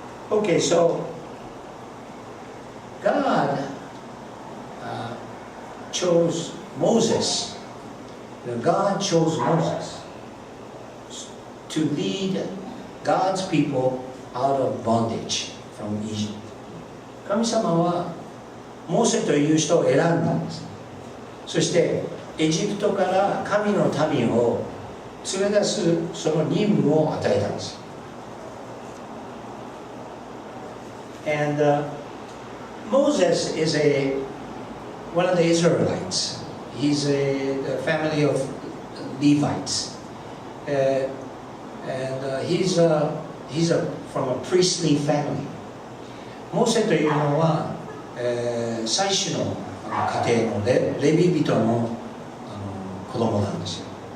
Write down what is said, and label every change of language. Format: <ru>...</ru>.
<en>Okay, so God chose Moses. God chose Moses to lead God's people out of bondage from Egypt.</en> <ja>神様はモーセという人を選んだんです。そしてエジプトから神の民を連れ出すその任務を与えたんです。</ja> <en>And Moses is one of the Israelites. He's the family of Levites, and he's from a priestly family.</en> <ja>モーセというのは、祭司の家庭のレビ人の子供なんですよ。</ja>